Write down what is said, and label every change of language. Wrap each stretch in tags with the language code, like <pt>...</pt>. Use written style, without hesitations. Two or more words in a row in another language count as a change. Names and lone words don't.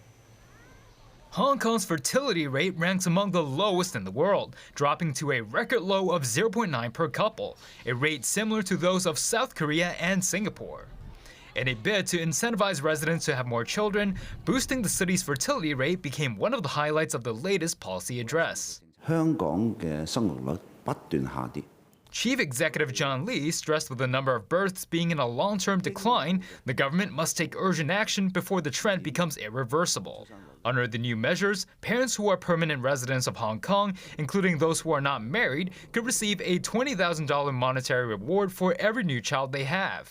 <en>Hong Kong's fertility rate ranks among the lowest in the world, dropping to a record low of 0.9 per couple, a rate similar to those of South Korea and Singapore. In a bid to incentivize residents to have more children, boosting the city's fertility rate became one of the highlights of the latest policy address.</en> <yue>香港嘅生育率不斷下跌。</yue> <en>Chief Executive John Lee stressed with the number of births being in a long-term decline, the government must take urgent action before the trend becomes irreversible. Under the new measures, parents who are permanent residents of Hong Kong, including those who are not married, could receive a $20,000 monetary reward for every new child they have.</en>